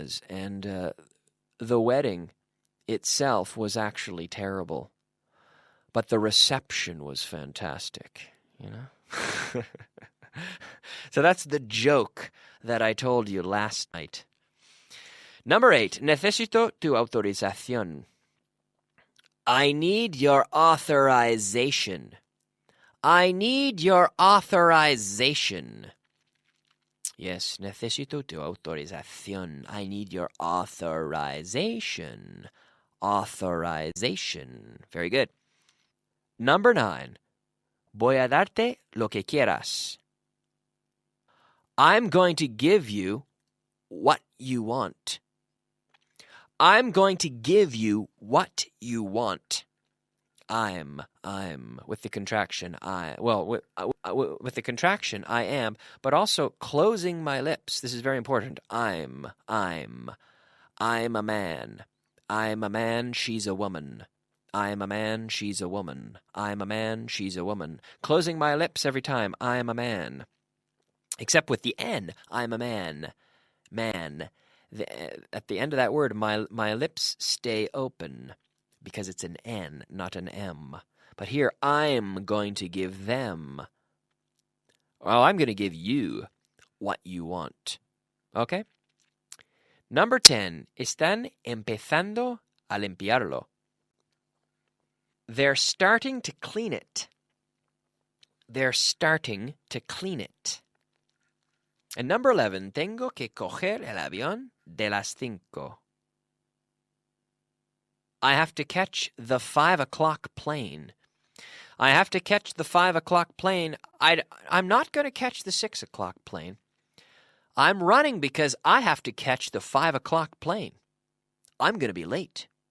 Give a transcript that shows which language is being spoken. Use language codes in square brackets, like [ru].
[en] And the wedding itself was actually terrible. But the reception was fantastic, you know? So that's the joke that I told you last night. Number 8, [es] necesito tu autorización. [en] I need your authorization. I need your authorization. [es] Yes, necesito tu autorización. [en] I need your authorization. Authorization. Very good. Number 9. [es] Voy a darte lo que quieras. [en] I'm going to give you what you want. I'm going to give you what you want. I'm with the contraction with the contraction I am, but also closing my lips. This is very important. I'm a man. I'm a man, she's a woman. I'm a man, she's a woman. I'm a man, she's a woman. Closing my lips every time. I'm a man. Except with the N. I'm a man. Man. At the end of that word, my lips stay open because it's an N, not an M. But here, I'm going to give them. Well, I'm going to give you what you want. Okay? Number 10. [es] Están empezando a limpiarlo. [en] They're starting to clean it. They're starting to clean it. And number 11, [es] tengo que coger el avión de las 5. [en] I have to catch the 5 o'clock plane. I have to catch the 5 o'clock plane. I'm not going to catch the 6 o'clock plane. I'm running because I have to catch the 5 o'clock plane. I'm going to be late.